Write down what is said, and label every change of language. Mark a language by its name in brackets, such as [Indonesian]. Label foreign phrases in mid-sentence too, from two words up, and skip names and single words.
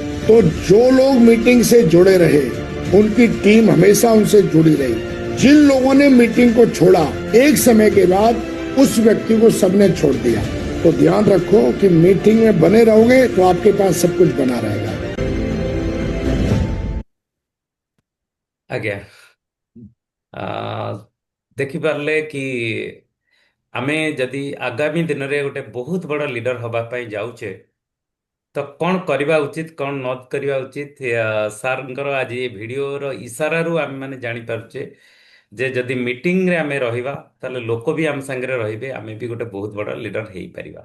[Hindi] तो जो लोग मीटिंग से जुड़े रहे, उनकी टीम हमेशा उनसे जुड़ी रही। जिन लोगों ने मीटिंग को छोड़ा, एक समय के बाद उस व्यक्ति को सबने छोड़ दिया। तो ध्यान रखो कि मीटिंग में बने रहोगे तो आपके पास सब कुछ बना रहेगा। [Odia] ଆଜ୍ଞା। ଆ, ଦେଖିପାରିଲେ କି ଆମେ ଯଦି ଆଗାମୀ ଦିନରେ ଗୋଟେ ବହୁତ ବଡ଼ ଲିଡର ହବା ପାଇଁ ଯାଉଛେ, ତ କଣ କରିବା ଉଚିତ କଣ ନ କରିବା ଉଚିତ, ସାର୍ଙ୍କର ଆଜି ଏ ଭିଡ଼ିଓର ଇସାରାରୁ ଆମେ ମାନେ ଜାଣିପାରୁଛେ ଯେ ଯଦି ମିଟିଂରେ ଆମେ ରହିବା ତାହେଲେ ଲୋକ ବି ଆମ ସାଙ୍ଗରେ ରହିବେ, ଆମେ ବି ଗୋଟେ ବହୁତ ବଡ଼ ଲିଡର ହେଇପାରିବା।